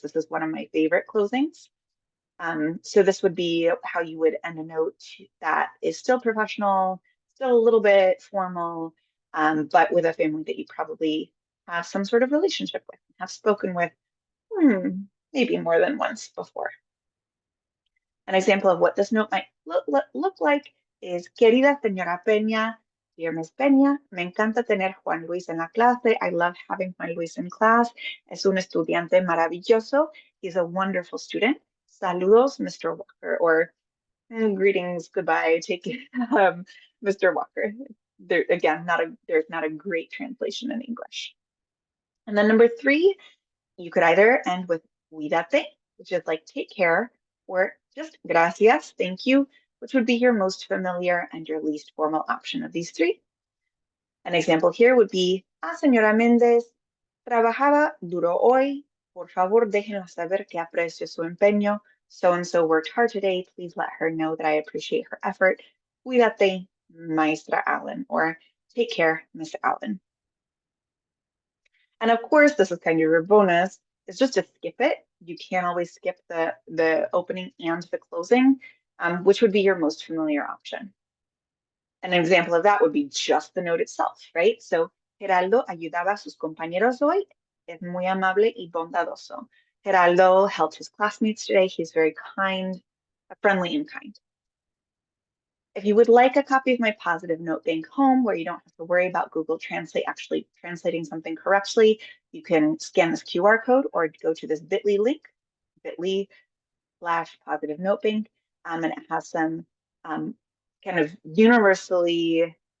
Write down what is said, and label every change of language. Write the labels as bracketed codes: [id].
[en] This is one of my favorite closings. So this would be how you would end a note that is still professional, still a little bit formal, but with a family that you probably have some sort of relationship with, have spoken with maybe more than once before. An example of what this note might look like is, [es] querida señora Peña, [en] dear Miss Peña, [es] me encanta tener Juan Luis en la clase. [en] I love having Juan Luis in class. [es] Es un estudiante maravilloso. [en] He's a wonderful student. Saludos, Mr. Walker, or greetings, goodbye, take it, Mr. Walker. There's not a great translation in English. And then number 3, you could either end with cuídate, which is like take care, or just gracias, thank you, which would be your most familiar and your least formal option of these 3. An example here would be, [es] señora Méndez, trabajaba duro hoy. Por favor, déjenla saber que aprecio su empeño. [en] So-and-so worked hard today. Please let her know that I appreciate her effort. [es] Cuídate, Maestra Allen, [en] or take care, Miss Allen. And of course, this is kind of your bonus, is just to skip it. You can't always skip the opening and the closing, which would be your most familiar option. An example of that would be just the note itself, right? [es] So, Geraldo ayudaba a sus compañeros hoy. Es muy amable y bondadoso. [en] Geraldo helped his classmates today. He's very kind, friendly and kind. If you would like a copy of my positive note bank home, where you don't have to worry about Google Translate actually translating something correctly, you can scan this QR code or go to this bit.ly link, bit.ly/positive note bank, and it has some kind of universally